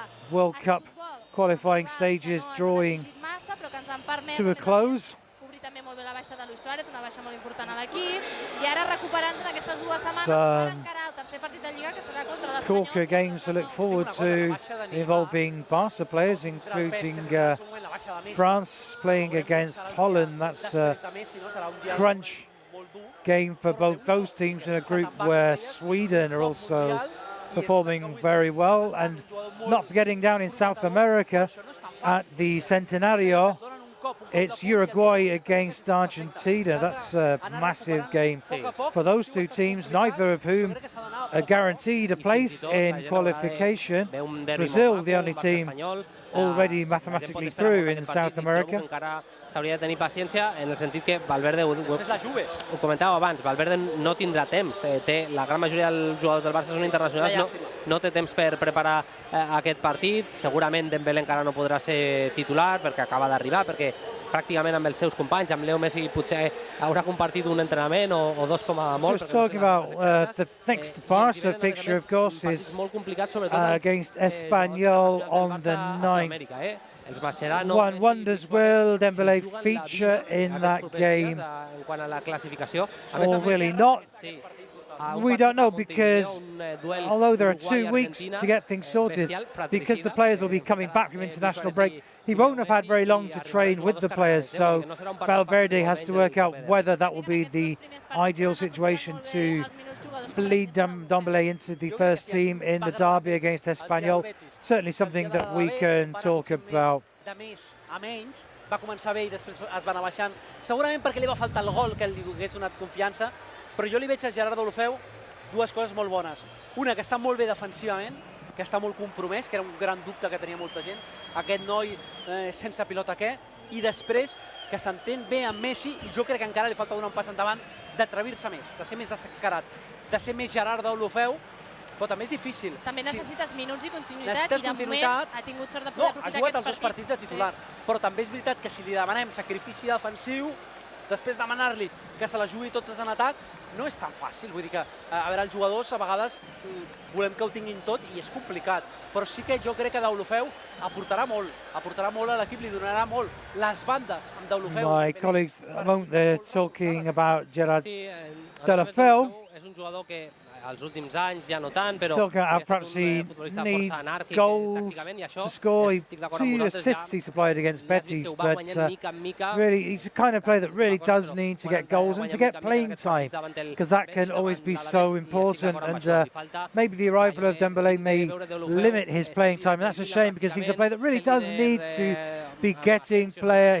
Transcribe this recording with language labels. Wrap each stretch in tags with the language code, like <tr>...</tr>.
<en>World Cup qualifying stages drawing to a close.</en> <ca>També molt bé la baixa de Luis Suárez, una baixa molt important a l'equip, i ara recuperant-se en aquestes 2 setmanes per encarar el tercer partit de Lliga, que serà contra l'Espanyol.</ca> <en>Corker games to look forward to, involving Barca players, including France playing against Holland. That's a crunch game for both those teams in a group where Sweden are also performing very well. And not forgetting down in South America at the Centenario, it's Uruguay against Argentina. That's a massive game for those 2 teams, neither of whom are guaranteed a place in qualification. Brazil, the only team already mathematically through in South America.</en> <ca>S'hauria de tenir paciència en el sentit que Valverde, ho comentàvem abans, Valverde no tindrà temps. La gran majoria dels jugadors del Barça són internacionals, no té temps per preparar aquest partit. Segurament Dembélé encara no podrà ser titular perquè acaba d'arribar, perquè pràcticament amb els seus companys, amb Leo Messi, potser haurà compartit un entrenament o 2 com a molt.</ca> <en>Just talking about the next Barca fixture, of course, is against Espanyol on the 9th. One wonders, will Dembélé feature in that game or will he not? We don't know, because although there are 2 weeks to get things sorted, because the players will be coming back from international break, he won't have had very long to train with the players, so Valverde has to work out whether that will be the ideal situation to lead Dembélé into the first team in the derby against Espanyol. Certainly something that we can talk about.</en> <ca>De més a menys, va començar bé i després es va anar baixant, segurament perquè li va faltar el gol que li hagués donat confiança, però jo li veig a Gerard Deulofeu 2 coses molt bones. Una, que està molt bé defensivament, que està molt compromès, que era un gran dubte que tenia molta gent, aquest noi sense pilota què, i després que s'entén bé amb Messi, i jo crec que encara li falta donar un pas endavant, d'atrevir-se més, de ser més descarat, de ser més Gerard Deulofeu, però també és difícil. També necessites minuts i continuïtat, i de moment ha tingut sort de poder aprofitar aquests partits. Ha jugat els 2 partits de titular, però també és veritat que si li demanem sacrifici defensiu, després demanar-li que se la jugui totes en atac, no és tan fàcil. Vull dir que, a veure, els jugadors a vegades volem que ho tinguin tot i és complicat. Però sí que jo crec que Deulofeu aportarà molt a l'equip, li donarà molt. Les bandes amb Deulofeu...</ca> <en>My colleagues, they're talking about Gerard Deulofeu.</en> <ca>És un jugador que als últims anys ja no tant, però</ca> <en>perhaps he needs goals to score. 2 assists he supplied against Betis, but really he's the kind of player that really does need to get goals and to get playing time, because that can always be so important. And maybe the arrival of Dembélé may limit his playing time, and that's a shame, because he's a player that really does need to be getting player.</en>